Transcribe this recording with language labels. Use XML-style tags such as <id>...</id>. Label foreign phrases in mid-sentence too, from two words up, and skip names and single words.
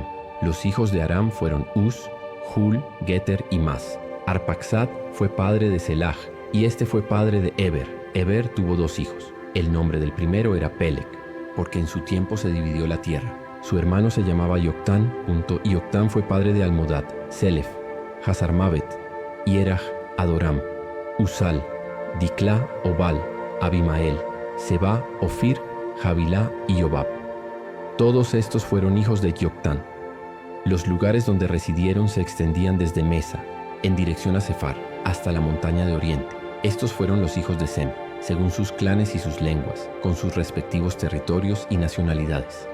<es>Los hijos de Aram fueron Uz, Hul, Geter y Mas. Arpaxad fue padre de Selaj, y este fue padre de Eber. Eber tuvo 2 hijos. El nombre del primero era Peleg, porque en su tiempo se dividió la tierra. Su hermano se llamaba Yoctán, y Yoctán fue padre de Almodad, Selef, Hazarmavet, Hieraj, Adoram, Usal, Diclá, Obal, Abimael, Seba, Ofir, Javilá y Yobab. Todos estos fueron hijos de Yoctán. Los lugares donde residieron se extendían desde Mesa, en dirección a Sefar, hasta la montaña de Oriente. Estos fueron los hijos de Sem, según sus clanes y sus lenguas, con sus respectivos territorios y nacionalidades.</es>